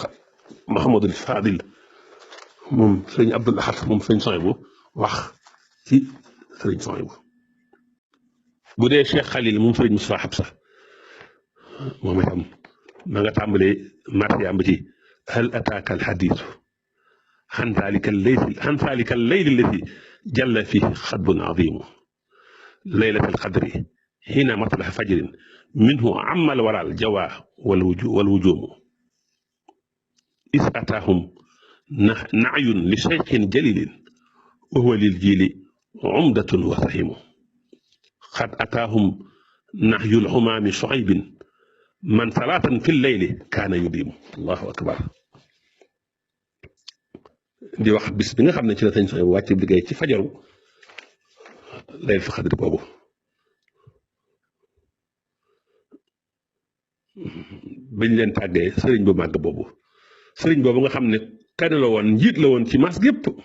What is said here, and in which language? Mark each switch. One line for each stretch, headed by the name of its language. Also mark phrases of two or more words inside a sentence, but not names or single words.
Wolof: Mahamadul Fadil moom sëriñ Abdul Ahad moom sëriñ Sohaybu wax ci sëriñ Sohaybu bu dee Cheikh Khalil moom sëriñ Moussa Habsa moom itam ma nga tàmbalee marsiyaam ci
Arabic: هل أتاك الحديث عن ذلك الليل الذي جل فيه خطب عظيم ليلة القدر حين مطلع فجر منه عم الورى الجوى والوجوم إذ أتاهم نعي لشيخ جليل وهو للجيل عمدة وسهم قد أتاهم نحي الحمام شعيب من صلاة في الليل كان يديم الله أكبر
Wolof: di wax bis bi nga xam ne ci la sëñ Sohaybu wàcc liggéey ci
Arabic: فجر ليلة القدر
Wolof: boobu bañ leen tàggee sëriñ bu màgg boobu sëriñ boobu nga xam ne kenn la woon njiit la woon ci mas gépp